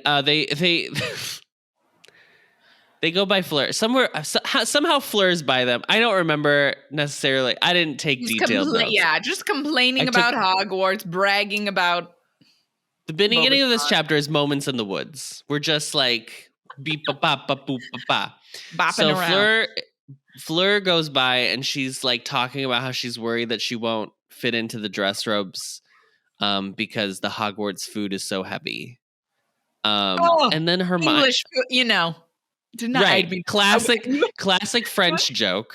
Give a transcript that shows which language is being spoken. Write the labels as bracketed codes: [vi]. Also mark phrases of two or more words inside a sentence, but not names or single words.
[en] They they go by Fleur somewhere. Somehow Fleur's by them. I don't remember necessarily. I didn't take detailed notes. Yeah, just complaining about Hogwarts, bragging about. The beginning of this chapter is moments in the woods. We're just like beep ba ba ba boop ba ba. Bopping so around. Fleur goes by and she's like talking about how she's worried that she won't fit into the dress robes because the Hogwarts food is so heavy. And then Hermione, English, did not right? Classic French joke.